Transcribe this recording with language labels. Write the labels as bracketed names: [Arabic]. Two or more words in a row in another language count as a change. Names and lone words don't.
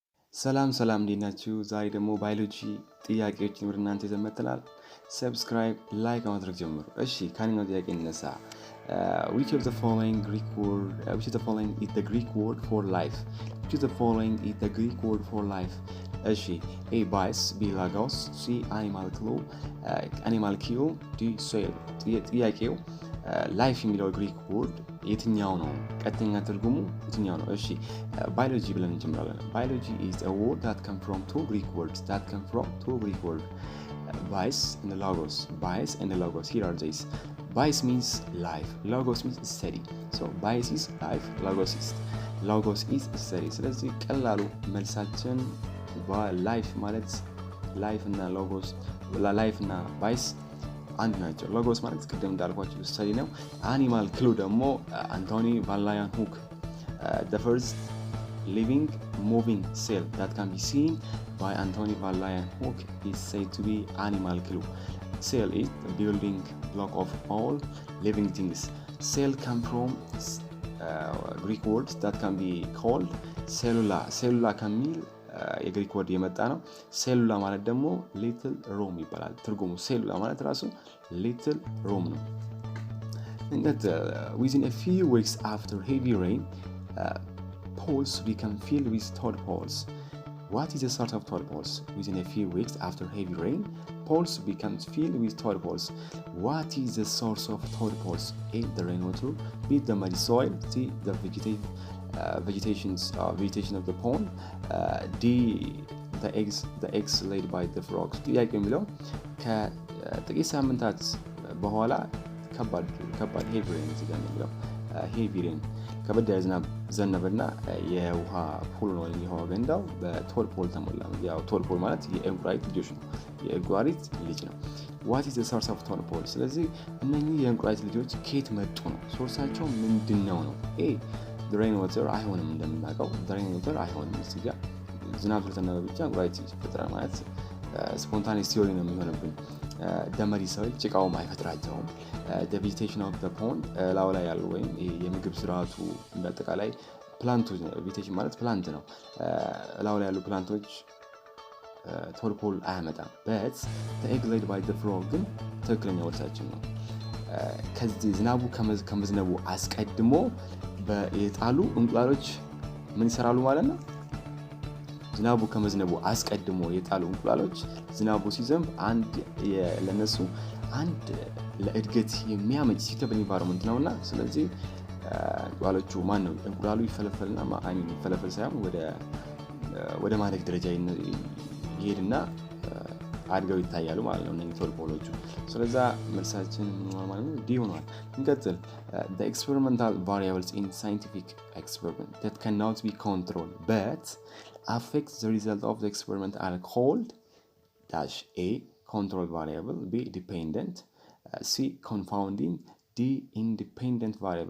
[Amharic] ሰላም እንዴት ናችሁ? ዛሬ ደግሞ ባዮሎጂ ጥያቄዎችን ወደ እናንተ ይዘን መጥተናል። ሰብስክራይብ፣ ላይክ ማድረግ ጀምሩ። እሺ ከአንደኛው ጥያቄ እንነሳ። [English] which of the following is the Greek word for life? Which of the following is the Greek word for life? [Amharic] እሺ [English] A bias, B logos, C animal clue, D soil። [Amharic] ጥያቄው ላይፍ የሚለው [English] Greek word [Amharic] የትኛው ነው? ቀጥተኛ ትርጉሙ የትኛው ነው? እሺ ባዮሎጂ ብለን እንጀምራለን። [English] ባዮሎጂ is a word that come from two Greek words bias and logos. Here are these. Bias means life, logos means study. So bias is life, logos is study. [Amharic] ስለዚህ ቀላሉ መልሳችን ላይፍ ማለት ላይፍ እና ሎጎስ ላይፍ እና ባይስ አንድ ናቸው። ሎጎስ ማለት ቅድም እንዳልኳችሁ ስተዲ ነው። አኒማል ክሉ ደግሞ አንቶኒ ቫን ላየን ሁክ [English] the first living moving cell that can be seen by Anthony van Leeuwenhoek is said to be animal clue. Cell is the building block of all living things. Cell come from Greek words that can be called cellula [Amharic] ከሚል የግሪክ ወርድ የመጣ ነው። ሴሉላ ማለት ደግሞ ሊትል ሮም ይባላል። ትርጉሙ ሴሉላ ማለት ራሱ ሊትል ሮም ነው። [English] Within a few weeks after heavy rain, poles become filled with tadpoles. What is the sort of tadpoles? Within a few weeks after heavy rain, poles become filled with tadpoles. What is the source of tadpoles? A. The rainwater, B. The muddy soil, C. The vegetation of the pond, D. the eggs laid by the frogs. [Amharic] ጥያቄ የሚለው ከጥቂት ሳምንታት በኋላ ከባድ [English] heavy rain [Amharic] የሚለው [English] heavy rain [Amharic] ከበድ ያለ ዝናብ ዘነበና የውሃ ፑል ነው የሚሆነው ገንዳው በቶድፖል ተሞላ። ያው ቶድፖል ማለት የእንቁራሪት ልጆች ነው። የእንቁራሪት ልጅ ነው። [English] what is the source of tadpole? [Amharic] ስለዚህ እነኚህ የእንቁራሪት ልጆች ከየት መጡ ነው? ሶርሳቸው ምንድነው ነው? A. [English] the rainwater [Amharic] አይሆንም። እንደምናውቀው [English] the rainwater [Amharic] አይሆንም። እዚህ ጋር ዝናብ ስለዘነበ ብቻ እንቁራሪት ይፈጥራል ማለት [English] spontaneous theory [Amharic] ነው የሚሆንብን። [English] the muddy soil [Amharic] ጭቃውም አይፈጥራቸውም። [English] the vegetation of the pond [Amharic] ላው ላይ ያሉ ወይም የምግብ ስርዓቱ በአጠቃላይ ፕላንቶች ነው። vegetation ማለት ፕላንት ነው። ላው ላይ ያሉ ፕላንቶች ቶድፖል አያመጣም። [English] but the egg laid by the frog [Amharic] ግን ትክክለኛ ወርሳችን ነው። ከዚህ ዝናቡ ከመዝነቡ አስቀድሞ የጣሉ እንቁላሎች ምን ይሰራሉ ማለት ነው? ዝናቡ ከመዝነቡ አስቀድሞ የጣሉ እንቁላሎች ዝናቡ ሲዘንብ ለነሱ አንድ ለእድገት የሚያመች [English] suitable environment [Amharic] ነውና ስለዚህ እንቁላሎቹ እንቁላሉ ይፈለፈልና ይፈለፈል ሳይሆን ወደ ማደግ ደረጃ ይሄድና አድገው ይታያሉ ማለት ነው እነዚህ ቶድፖሎቹ። ስለዛ መልሳችን ማለት ነው ዲ ሆኗል። እንቀጥል። [English] the experimental variables in scientific experiment that cannot be controlled but affect the result of the experiment are called dash A. control variable, B. dependent, C. confounding, D. independent variable.